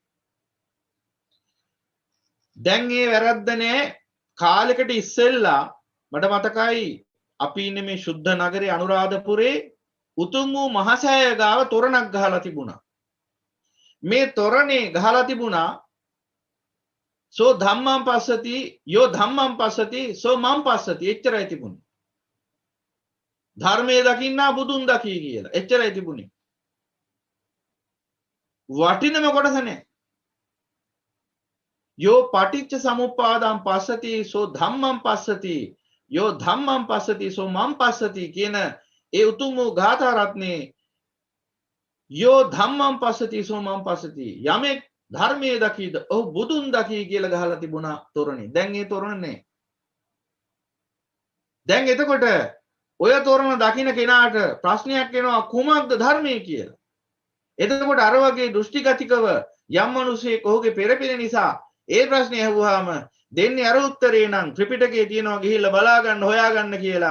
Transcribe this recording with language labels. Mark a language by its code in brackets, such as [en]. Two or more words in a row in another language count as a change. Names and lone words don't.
[si] දැන් මේ වැරද්ද නෑ. කාලෙකට ඉස්සෙල්ලා මට මතකයි අපි ඉන්නේ මේ ශුද්ධ නගරේ අනුරාධපුරේ උතුම් වූ මහසෑය ගාව තොරණක් ගහලා තිබුණා. මේ තොරණේ ගහලා තිබුණා [pi] සෝ ධම්මං පස්සති යෝ ධම්මං පස්සති සෝ මං පස්සති [si] එච්චරයි තිබුණේ. ධර්මයේ දකින්නා බුදුන් දකී කියලා. එච්චරයි තිබුණේ. වටිනම කොටස නැහැ. [pi] යෝ පටිච්ච සමුප්පාදං පස්සති සෝ ධම්මං පස්සති යෝ ධම්මං පස්සති සෝ මං පස්සති [si] කියන ඒ උතුම් වූ ගාථා රත්නේ [pi] යෝ ධම්මං පස්සති සෝ මං පස්සති [si] යමෙක් ධර්මයේ දකීද ඔහු බුදුන් දකී කියලා ගහලා තිබුණා තොරණේ. දැන් ඒ තොරණ නැහැ. දැන් එතකොට ඔය තොරණ දකින්න කෙනාට ප්‍රශ්නයක් එනවා කුමක්ද ධර්මයේ කියලා. එතකොට අර වගේ දෘෂ්ටිගතිකව යම් මිනිසෙක් ඔහුගේ පෙරපින නිසා ඒ ප්‍රශ්නේ අහුවාම දෙන්නේ අර උත්තරේ නම් ත්‍රිපිටකයේ තියෙනවා ගිහිල්ලා බලා ගන්න හොයා ගන්න කියලා.